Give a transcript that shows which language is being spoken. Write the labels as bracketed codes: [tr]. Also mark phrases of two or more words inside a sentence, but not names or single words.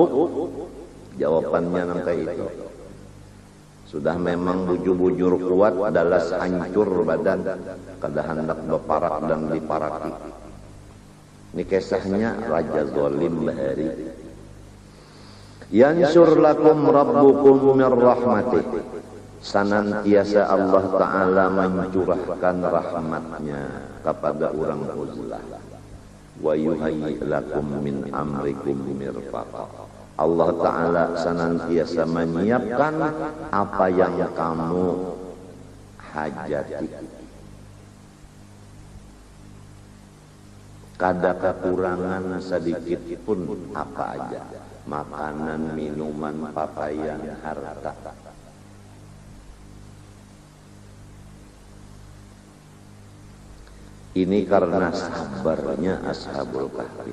[bjn] Jawabannya nang kayak itu. Sudah memang bujur-bujur kuat, dalas hancur badan, kada hendak berparak dan diparaki. Ini kisahnya Raja Zalim bahari. [ar] Yansur lakum rabbukum mir rahmatih. [id] Senantiasa Allah Ta'ala mencurahkan rahmatnya kepada orang uzlah. [ar] Wa yuhayyi lakum min amrikum mirfaqa. [id] Allah Ta'ala senantiasa menyiapkan apa yang kamu hajati. [bjn] Kada kekurangan sedikit pun apa aja. [id] Makanan, minuman, pakaian, harta. Ini karena sabarnya Ashabul Kahfi.